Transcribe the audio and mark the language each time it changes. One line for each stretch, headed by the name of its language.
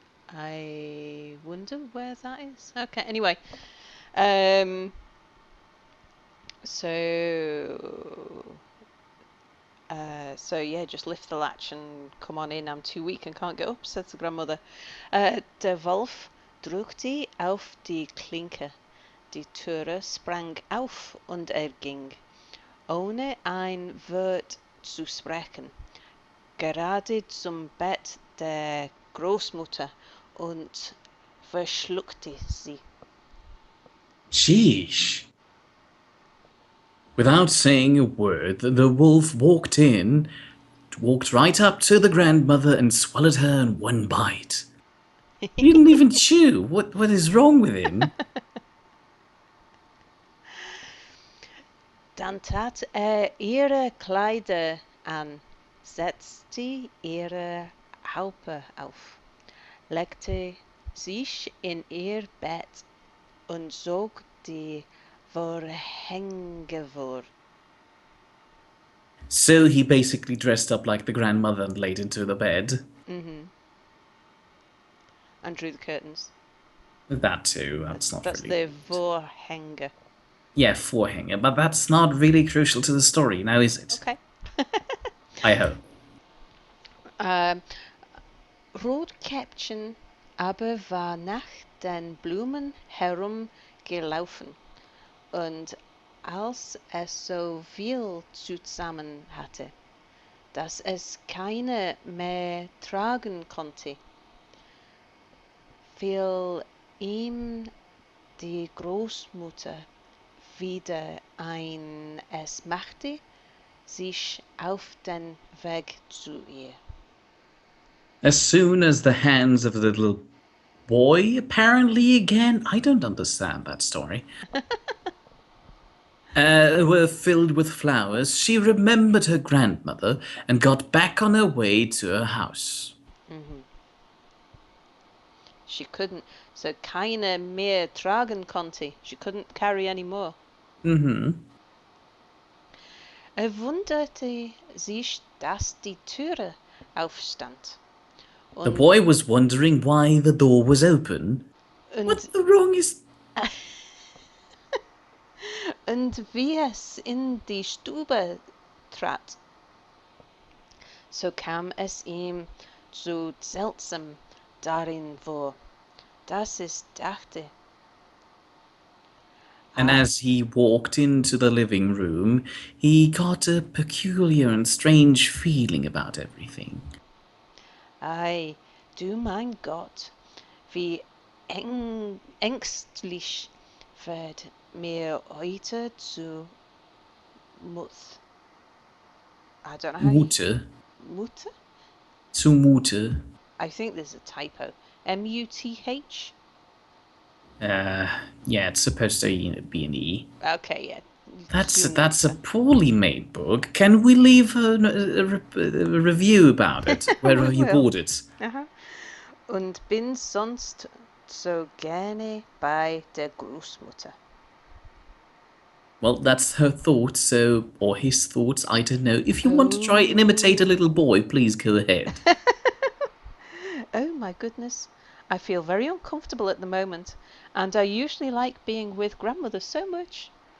English: I wonder where that is. Okay, anyway. Um, so, so yeah, just lift the latch and come on in. I'm too weak and can't get up, said the grandmother.
German: Der Wolf drückte auf die Klinke. Die Türe sprang auf und er ging, ohne ein Wort zu sprechen, gerade zum Bett der Großmutter und verschluckte sie.
English: Sheesh. Without saying a word, the wolf walked in, walked right up to the grandmother and swallowed her in one bite. He didn't even chew. What is wrong with him?
German: Dann tat er ihre Kleider an, setzte ihre Haupe auf, legte sich in ihr Bett und zog die Vorhänge vor.
English: So he basically dressed up like the grandmother and laid into the bed. Mm-hmm. And drew the curtains. That too, that's not That's really the important.
German: Vorhänge.
English: Yeah, Vorhänge, but that's not really crucial to the story, now is it? Okay. I hope.
German: ähm, Rotkäppchen aber war nach den Blumen herumgelaufen, und als es so viel zusammen hatte, dass es keine mehr tragen konnte, fiel ihm die Großmutter wieder ein. Es machte sich auf den Weg zu ihr.
English: As soon as the hands of the little boy, apparently again, I don't understand that story, were filled with flowers, she remembered her grandmother and got back on her way to her house. Mhm. She couldn't,
German: so keine mehr tragen konnte.
English: She couldn't carry any more. Mm-hmm.
German: Wunderte sich, dass die Türe aufstand.
English: The
German: Und,
English: boy was wondering why the door was open.
German: und,
English: What the wrong is...
German: und wie es in die Stube trat, so kam es ihm so seltsam darin vor, dass es dachte,
English: And as he walked into the living room, he got a peculiar and strange feeling about everything.
German: ei, du mein Gott, wie ängstlich wird mir heute zu Muth.
English: I don't know how you...
German: Mute. Mutter? Zumute.
English: I think there's a typo. M-U-T-H? Yeah, it's supposed to be an E. Okay, yeah. That's a
German: Zumutter.
English: poorly made book. Can we leave a review about it? Where We have you will. bought it? Aha.
German: Und bin sonst so gerne bei der Großmutter.
English: Well, that's her thoughts, so, or his thoughts, I don't know. If you want to try and imitate a Oh. little boy, please go ahead. Oh my goodness. I feel very uncomfortable at the moment, and I usually like being with grandmother so much.